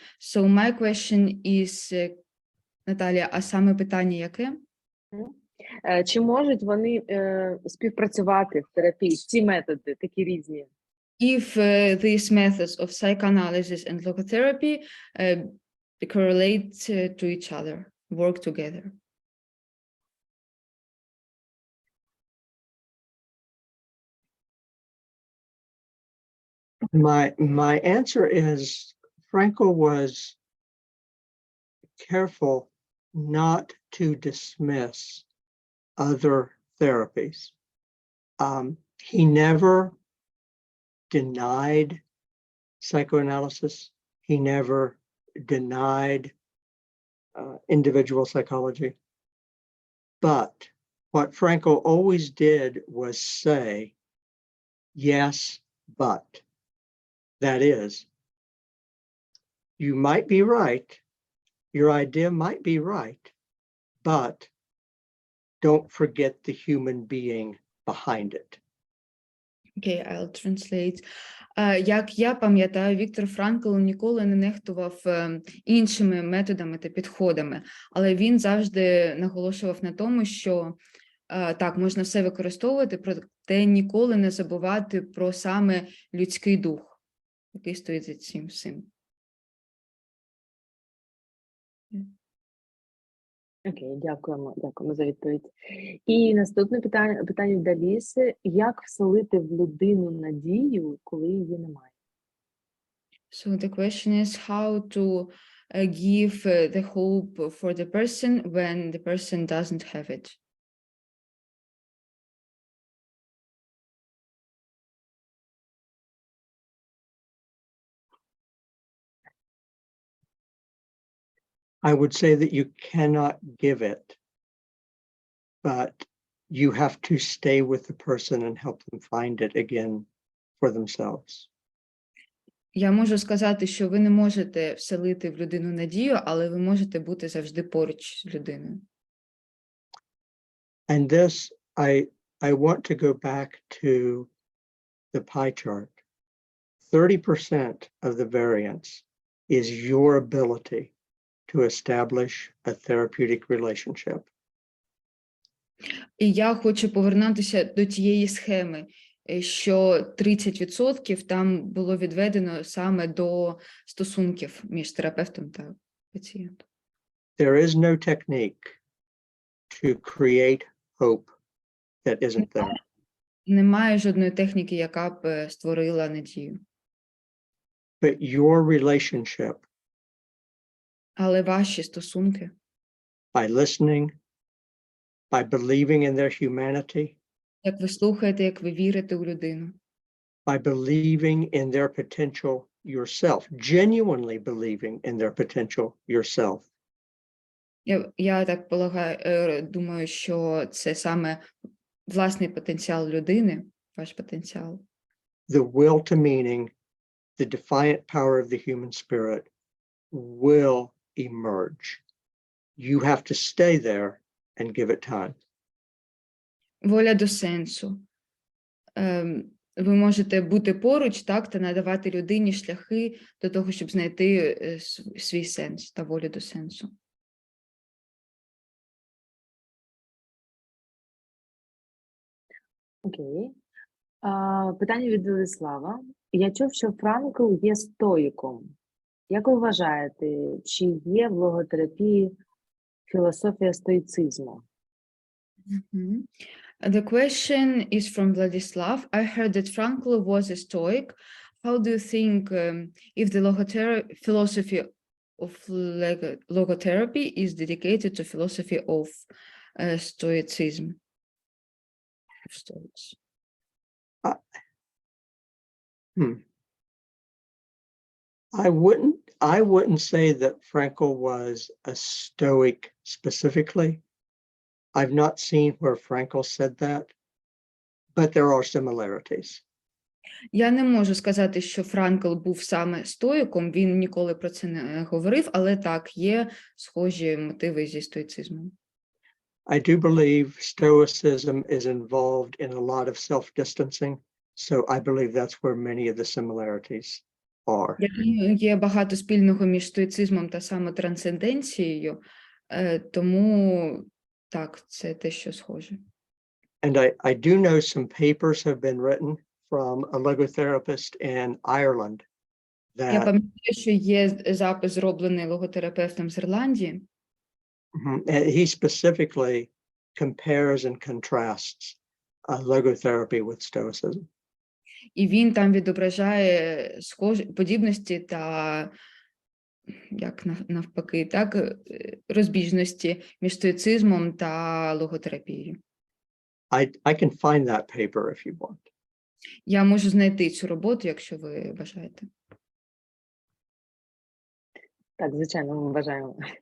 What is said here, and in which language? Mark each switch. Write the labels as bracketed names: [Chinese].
[English] So my question is, Наталія, [Ukrainian] а саме питання яке? Чи можуть вони співпрацювати в терапії, ці методи, такі різні? [English] If these methods of psychoanalysis and logotherapy correlate to each other, work together. My answer is Frankl was careful not to dismiss other therapies. He never denied psychoanalysis. He never denied individual psychology. But what Frankl always did was say, yes, but. That is, you might be right, your idea might be right, but don't forget the human being behind it. Okay, I'll translate. [Ukrainian] Як я пам'ятаю, Віктор Франкл ніколи не нехтував іншими методами та підходами, але він завжди наголошував на тому, що так, можна все використовувати, проте ніколи не забувати про саме людський дух, який стоїть за цим всім. Окей, дякуємо за відповідь. І наступне питання від Аліси. Як вселити в людину надію, коли її немає? [English] So the question is how to give the hope for the person when the person doesn't have it. I would say that you cannot give it, but you have to stay with the person and help them find it again for themselves. [Ukrainian] Я можу сказати, що ви не можете вселити в людину надію, але ви можете бути завжди поруч з людиною. [English] And this, I want to go back to the pie chart. 30% of the variance is your ability to establish a therapeutic relationship. [Ukrainian] І я хочу повернутися до тієї схеми, що 30% там було відведено саме до стосунків між терапевтом та пацієнтом. [English] There is no technique to create hope that isn't there. [Ukrainian] Немає жодної техніки, яка б створила надію. [English] But your relationship, [Ukrainian] Але ваші стосунки, [English] by listening, by believing in their humanity, [Ukrainian] як ви слухаєте, як ви вірите у людину, [English] by believing in their potential yourself, genuinely believing in their potential yourself, [Ukrainian] я так думаю, що це саме власний потенціал людини, ваш потенціал. [English] the will to meaning, the defiant power of the human spirit will emerge. You have to stay there and give it time. [Ukrainian] Воля до сенсу. Ви можете бути поруч, так, та надавати людині шляхи до того, щоб знайти свій сенс та волю до сенсу. Окей. Питання від Владислава. Я чув, що Франкл є стоїком. Як ви вважаєте, чи є в логотерапії філософія стоїцизму? [English] The question is from Vladislav. I heard that Frankl was a Stoic. How do you think if the philosophy of logotherapy is dedicated to philosophy of Stoicism? Stoics. I wouldn't say that Frankl was a Stoic specifically. I've not seen where Frankl said that, but there are similarities. [Ukrainian] Я не можу сказати, що Франкл був саме стоїком, він ніколи про це не говорив, але так, є схожі мотиви зі стоїцизмом. [English] I do believe Stoicism is involved in a lot of self-distancing, so I believe that's where many of the similarities are. [Ukrainian] Я думаю, є багато спільного між стоїцизмом та самотрансценденцією, тому так, це те, що схоже. [English] And I do know some papers have been written from a logotherapist in Ireland [Ukrainian] Я [English] that [Ukrainian] пам'ятаю, що є запис, зроблений логотерапевтом з Ірландії. [English] and he specifically compares and contrasts logotherapy with Stoicism. [Ukrainian] І він там відображає подібності та, як навпаки, так, розбіжності між стоїцизмом та логотерапією. [English] I can find that paper if you want. [Ukrainian] Я можу знайти цю роботу, якщо ви бажаєте. Так, звичайно, ми вважаємо.